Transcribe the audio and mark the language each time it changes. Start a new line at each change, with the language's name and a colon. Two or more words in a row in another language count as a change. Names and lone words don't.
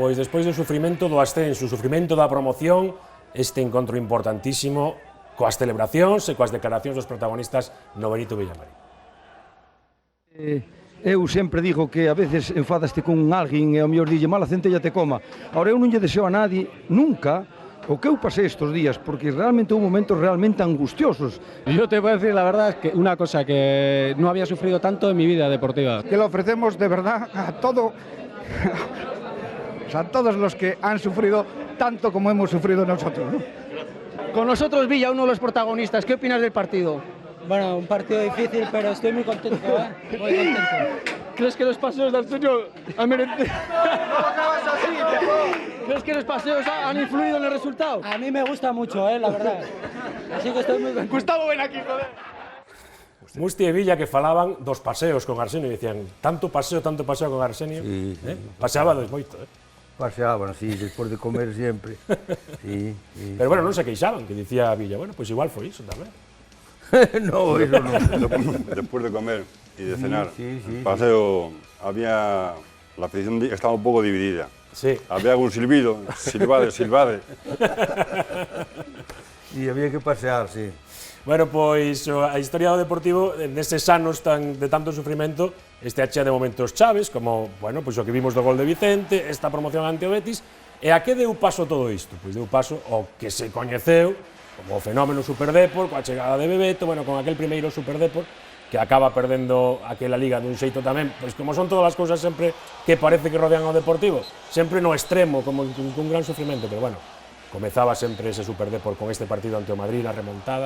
Galician: Pois despois do sufrimento do ascenso, o sufrimento da promoción, este encontro importantísimo coas celebracións e coas declaracións dos protagonistas no Benito Villamarín. Eu sempre digo que a veces enfadaste con alguén e ao mellor dille mala centella te coma. Ahora eu non lle deseo a nadie nunca o que eu pasé
Spanish: estos días, porque realmente hubo momentos realmente angustiosos. Yo te voy a decir la verdad, que una cosa que no había sufrido tanto en mi vida deportiva. Que lo ofrecemos de verdad a todos los que han sufrido tanto como hemos sufrido nosotros, ¿no? Con nosotros Villa, uno de los protagonistas. ¿Qué opinas del partido? Bueno, un partido difícil, pero estoy muy contento, muy contento. ¿Crees que los paseos del Arsenio han merecido? ¿Crees que los paseos han influido en el resultado? A mí me gusta mucho, la verdad. Así que estoy muy contento. Gustavo, ven aquí, joder.
Galician: Musti e Villa que falaban dos paseos con Arsenio e dicían tanto paseo con Arsenio. Sí. Paseábades moito, Paseaban, sí, despois de comer sempre. Sí. Pero bueno, non se queixaban, que dicía Villa, bueno, pues igual foi iso tamén.
Spanish: No, eso no. Después de comer y de cenar, el paseo, había, la afición estaba un poco dividida. Sí. Había algún silbido, silbade. Y había que pasear, sí.
Galician: Bueno, pois a historia do Deportivo, neses anos de tanto sufrimento, este chea de momentos chaves, como, bueno, pois o que vimos do gol de Vicente, esta promoción ante o Betis, e a que deu paso todo isto? Pois deu paso ao que se coñeceu como o fenómeno Superdepor, coa chegada de Bebeto, bueno, con aquel primeiro Superdepor, que acaba perdendo aquela liga dun xeito tamén, pois como son todas as cousas sempre que parece que rodean ao Deportivo, sempre no extremo, como un gran sufrimento, pero bueno, comezaba sempre ese Superdepor con este partido ante o Madrid, a remontada.